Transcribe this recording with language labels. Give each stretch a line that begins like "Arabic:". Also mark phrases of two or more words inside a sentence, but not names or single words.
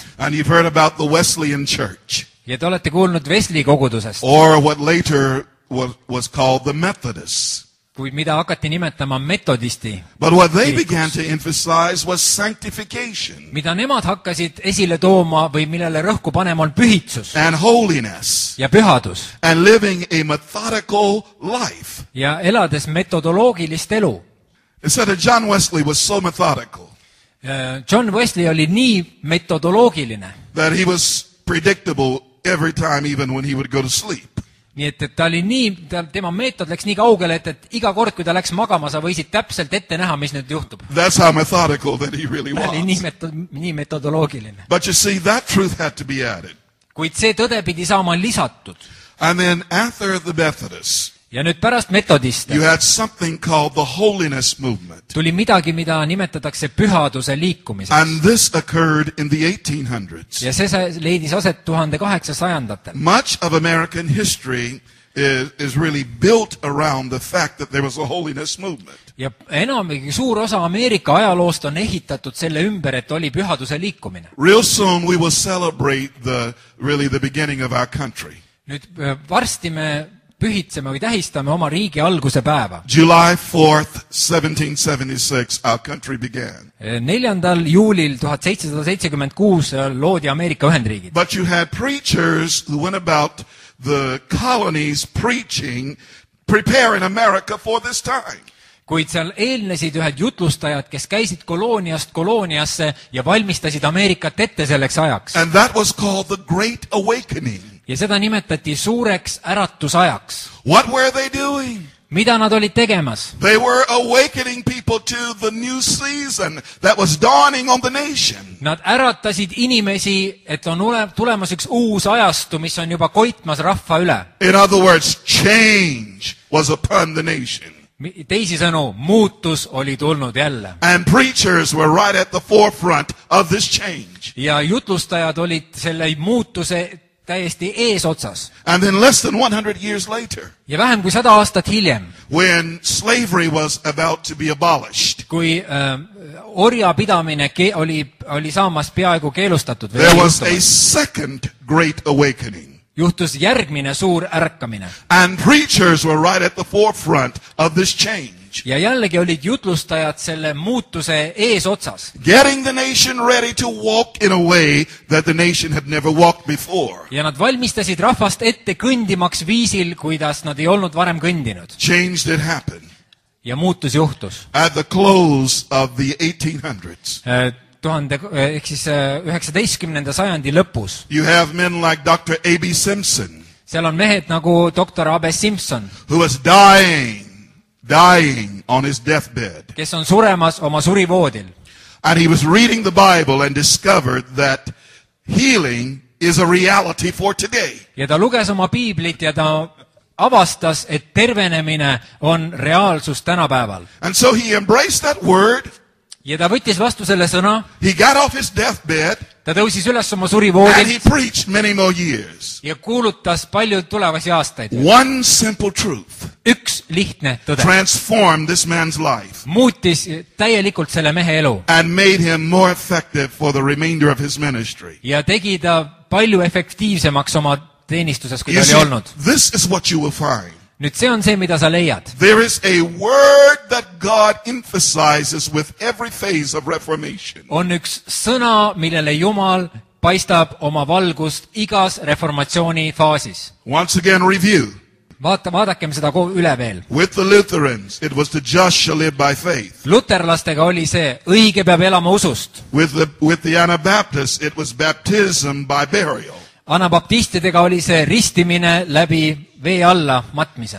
English: And you've heard about the Wesleyan Church.
Estonian: Ja te olete kuulnud Wesley kogudusest.
English: Or what later was called the Methodists.
Estonian: Kuid mida hakati nimetama metodisti.
English: But what they began to emphasize was sanctification.
Estonian: Mida nemad hakkasid esile tooma või millele rõhku panema on pühitsus.
English: And holiness.
Estonian: Ja pühadus.
English: And living a methodical life.
Estonian: Ja elades metodoloogilist elu.
English: It said that John Wesley was so methodical.
Estonian: John Wesley oli nii metodoloogiline.
English: That he was predictable every time, even when he would go to sleep.
Estonian: Nii et ta oli nii, tema meetod läks nii kaugele, et iga kord, kui ta läks magama, sa võisid täpselt ette näha, mis nüüd juhtub.
English: That's how methodical that he really was.
Estonian: Ta oli nii metodoloogiline.
English: But you see, that truth had to be added.
Estonian: Kuid see tõde pidi saama lisatud.
English: And then after the Methodists,
Estonian: ja nüüd pärast metodiste
English: you had something called the holiness movement.
Estonian: Tuli midagi, mida nimetatakse pühaduse liikumiseks.
English: And this occurred in the 1800s.
Estonian: Ja see leidis aset 1800-ndatel.
English: Much of American history is really built around the fact that there was a holiness movement.
Estonian: Ja enamegi suur osa Ameerika ajaloost on ehitatud selle ümber, et oli pühaduse liikumine.
English: Real soon we will celebrate the beginning of our country.
Estonian: Nüüd varsti me pühitseme või tähistame oma riigi alguse päeva.
English: July 4th, 1776, our country began.
Estonian: 4. juulil 1776 loodi Ameerika Ühendriigid.
English: But you had preachers who went about the colonies preaching, preparing America for this time.
Estonian: Kuid seal eelnesid ühed jutlustajad, kes käisid kolooniast kolooniasse ja valmistasid Ameerikat ette selleks ajaks.
English: And that was called the Great Awakening.
Estonian: Ja seda nimetati suureks äratusajaks.
English: What were they doing?
Estonian: Mida nad olid tegemas?
English: They were awakening people to the new season that was dawning on the nation.
Estonian: Nad äratasid inimesi, et on tulemas üks uus ajastu, mis on juba koitmas rahva üle.
English: In other words, change was upon the nation.
Estonian: Teisisõnu, muutus oli tulnud jälle.
English: And preachers were right at the forefront of this change.
Estonian: Ja jutlustajad olid selle muutuse täiesti eesotsas.
English: And then less than 100 years later,
Estonian: ja vähem kui 100 aastat hiljem,
English: when slavery was about to be abolished,
Estonian: kui orjapidamine oli saamas peaaegu keelustatud,
English: there was a second great awakening.
Estonian: Juhtus järgmine suur ärkamine.
English: And preachers were right at the forefront of this change.
Estonian: Ja jällegi olid jutlustajad selle muutuse eesotsas.
English: Getting the nation ready to walk in a way that the nation had never walked before.
Estonian: Ja nad valmistasid rahvast ette kõndimaks viisil, kuidas nad ei olnud varem kõndinud.
English: Change did happen.
Estonian: Ja muutus juhtus.
English: At the close of the 1800s.
Estonian: Ehk siis 19. sajandi lõpus.
English: You have men like Dr. A.B. Simpson.
Estonian: Seal on mehed nagu Dr. A.B. Simpson.
English: Who was dying on his deathbed.
Estonian: Kes on suremas oma surivoodil.
English: And he was reading the Bible and discovered that healing is a reality for today.
Estonian: Ja ta luges oma piiblit ja ta avastas, et tervenemine on reaalsus tänapäeval.
English: And so he embraced that word.
Estonian: Ja ta võttis vastu selle sõna.
English: He got off his deathbed.
Estonian: Ta tõusis üles oma surivoodilt.
English: And he preached many more years.
Estonian: Ja kuulutas palju tulevasi aastaid.
English: One simple truth.
Estonian: Üks lihtne tõde.
English: Transformed this man's life.
Estonian: Muutis täielikult selle mehe elu.
English: And made him more effective for the remainder of his ministry.
Estonian: Ja tegi ta palju efektiivsemaks oma teenistuses, kui ta oli olnud.
English: This is what you will find.
Estonian: nüüd see on see, mida sa leiad.
English: There is a word that God emphasizes with every phase of Reformation.
Estonian: On üks sõna, millele Jumal paistab oma valgust igas reformatsiooni faasis.
English: Once again, review.
Estonian: Vaadakem seda üle veel.
English: With the Lutherans, it was the just shall live by faith.
Estonian: Luterlastega oli see, õige peab elama usust.
English: With the Anabaptists, it was baptism by burial.
Estonian: Anabaptistidega oli see ristimine läbi vee alla matmise.